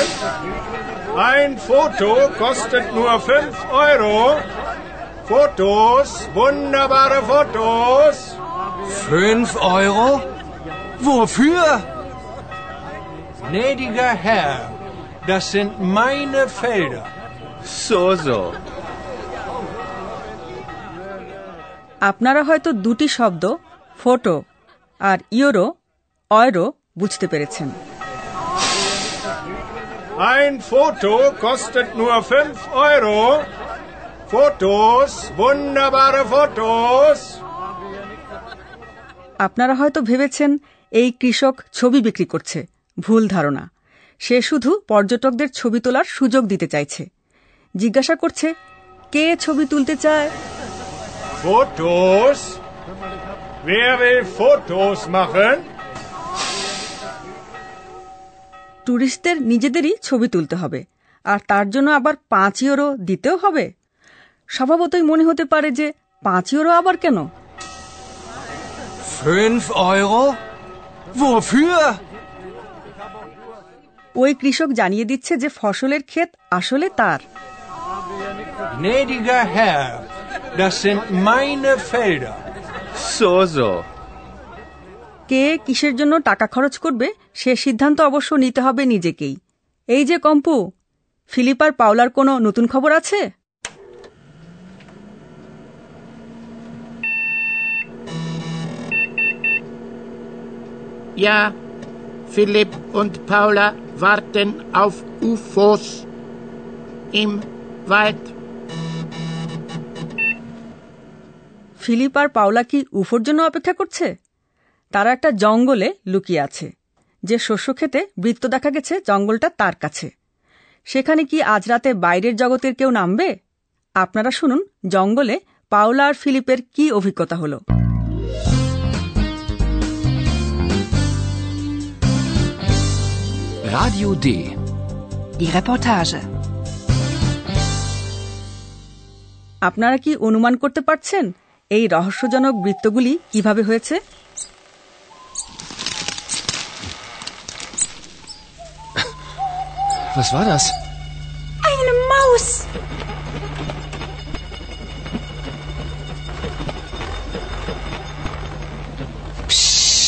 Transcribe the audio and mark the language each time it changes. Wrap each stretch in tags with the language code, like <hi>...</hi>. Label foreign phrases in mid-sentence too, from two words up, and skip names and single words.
<de>Ein Foto kostet nur 5 Euro. Fotos, wunderbare Fotos. 5 Euro? Wofür? Gnädiger Herr, das sind meine Felder. So.</de> <bn>আপনারা হয়তো দুটি শব্দ ফটো আর ইউরো বুঝতে পেরেছেন।</bn> <de>Ein Foto kostet nur 5 Euro. Fotos, wunderbare Fotos.</de> <bn>আপনারা হয়তো ভেবেছেন এই কৃষক ছবি বিক্রি করছে। ভুল ধারণা। সে শুধু পর্যটকদের ছবি তোলার সুযোগ দিতে চাইছে। জিজ্ঞাসা করছে, কে ছবি তুলতে চায়?</bn> <de>Fotos? Wer will Fotos machen?</de> <bn>টুরিস্টদের নিজেদেরই ছবি তুলতে হবে, আর তার জন্য আবার 5 ইউরো দিতেও হবে। স্বভাবতই মনে হতে পারে যে 5 ইউরো আবার কেন?</bn> <de>5 Euro? Wofür?</de> <bn>ওই কৃষক জানিয়ে দিচ্ছে যে ফসলের ক্ষেত আসলে তার।</bn> <de>Gnädiger Herr, das sind meine Felder. So.</de> <bn>কে কিসের জন্য টাকা খরচ করবে সে সিদ্ধান্ত অবশ্য নিতে হবে নিজেকেই। এই যে কম্পু, ফিলিপ আর পাওলার কোনো নতুন খবর আছে?</bn> <de>Ja, Philipp und Paula warten auf UFOs im Wald.</de> <bn>ফিলিপ আর পাওলা কি উফোর জন্য অপেক্ষা করছে? তারা একটা জঙ্গলে লুকিয়ে আছে। যে শস্য খেতে বৃত্ত দেখা গেছে জঙ্গলটা তার কাছে। সেখানে কি আজ রাতে বাইরের জগতের কেউ নামবে? আপনারা শুনুন জঙ্গলে পাওলা আর ফিলিপের কি অভিজ্ঞতা হলো।</bn> <de>Radio D. Die Reportage.</de> <bn>আপনারা কি অনুমান করতে পারছেন এই রহস্যজনক বৃত্তগুলি কিভাবে হয়েছে?</bn> <de>Was war das? Eine Maus. Psst.</de>